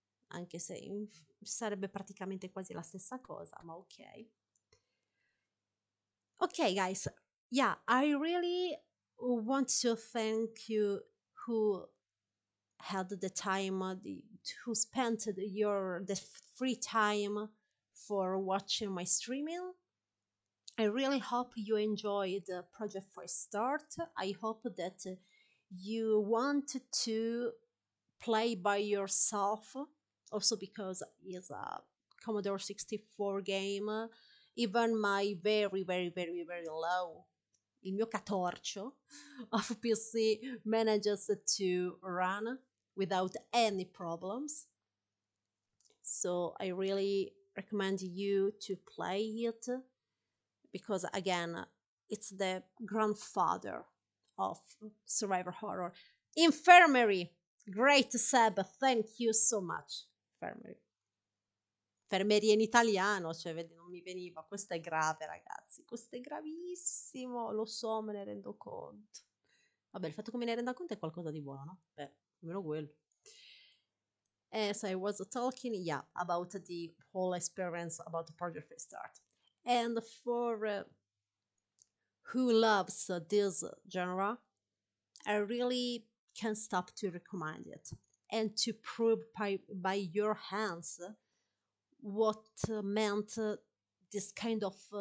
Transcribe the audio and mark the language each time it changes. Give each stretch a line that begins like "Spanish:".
Italian: Anche se sarebbe praticamente quasi la stessa cosa, ma ok.
English: Okay, guys. Yeah, I really want to thank you who had the time, who spent the free time for watching my streaming. I really hope you enjoyed the project Firestart. I hope that you want to play by yourself, also because it's a Commodore 64 game. Even my very, very, very, very low,
Italian: il mio catorcio
English: of PC manages to run without any problems. So I really recommend you to play it because, again, it's the grandfather of survivor horror. Infirmary! Great, Seb, thank you so much. Infirmary.
Italian: Infermeria in italiano, cioè, vedi, non mi veniva. Questo è grave, ragazzi. Questo è gravissimo. Lo so, me ne rendo conto. Vabbè, il fatto che me ne renda conto è qualcosa di buono, no? Beh, almeno quello.
English: As I was talking, yeah, about the whole experience about the Project Restart. And for who loves this genre, I really can't stop to recommend it and to prove by your hands what meant this kind of